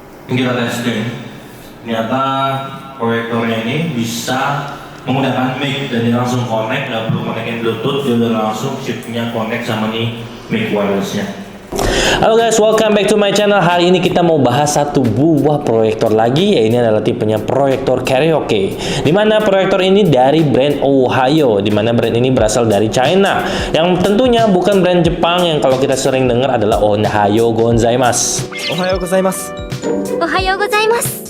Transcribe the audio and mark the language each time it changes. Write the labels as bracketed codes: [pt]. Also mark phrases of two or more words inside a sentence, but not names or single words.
[id] Kita testing. Ternyata proyektornya ini bisa menggunakan mic dan dia langsung connect, nggak perlu connectin Bluetooth, dia udah langsung chipnya connect sama nih [en] mic wirelessnya. Halo guys, welcome back to my channel. [id] Hari ini kita mau bahas satu buah proyektor lagi, ya ini adalah tipenya proyektor karaoke. Dimana proyektor ini dari brand Ohio, dimana brand ini berasal dari China, yang tentunya bukan brand Jepang yang kalau kita sering dengar adalah [ja] オハイオございます. おはようございます. おはようございます.